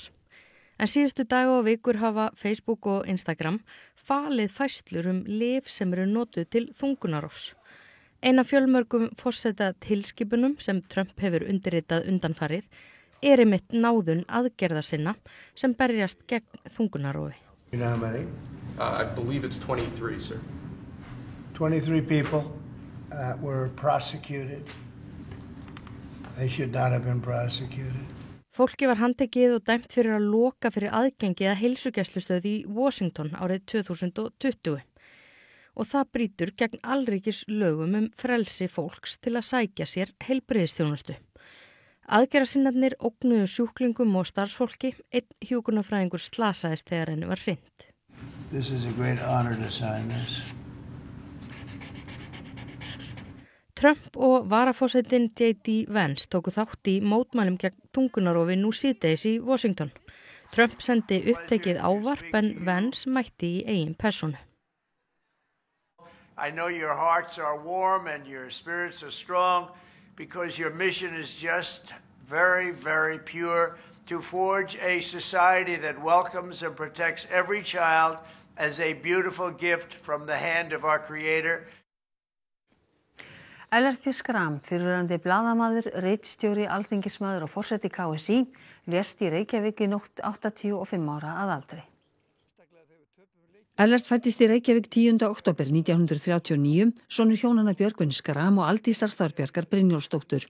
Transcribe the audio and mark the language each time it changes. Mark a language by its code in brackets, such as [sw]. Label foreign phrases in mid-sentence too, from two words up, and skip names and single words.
[is] En síðustu daga og vikur hafa Facebook og Instagram falið færslur lyf sem eru notuð til þungunarrofs. Ein af fjölmörgum forseta tilskipunum sem Trump hefur undirritað undanfarið einmitt náðun aðgerða sinna sem berjast gegn þungunarrofi. [en] You know how many? I believe it's 23, sir. 23 people were prosecuted. They should not have been prosecuted. [is] Fólki var handtekið og dæmt fyrir að loka fyrir aðgengi að heilsugæslustöð í Washington árið 2020. Og það brýtur gegn alríkis lögum frelsi fólks til að sækja sér heilbrigðisþjónustu. Aðgerðarsinnarnir ógnuðu sjúklingum og starfsfólki, einn hjúkrunarfræðingur slasaðist þegar henni var hrint. [en] This is a great honor to sign this. [is] Trump og varaforsetinn J.D. Vance tóku þátt í mótmælum gegn þungunarofi nú síðdegis í Washington. Trump sendi upptekið ávarp en Vance mætti í eigin persónu. [en] I know your hearts are warm and your spirits are strong because your mission is just very, very pure to forge a society that welcomes and protects every child as a beautiful gift from the hand of our Creator. [is] Ellert B. Schram, fyrrverandi blaðamaður, ritstjóri, alþingismaður og forseti KSÍ, lést í Reykjavík í nótt 85 ára að aldri. Ellert fæddist í Reykjavík 10. október 1939, sonur hjónanna Björgvin Schram og Aldísar Þorbjargar Brynjólfsdóttur.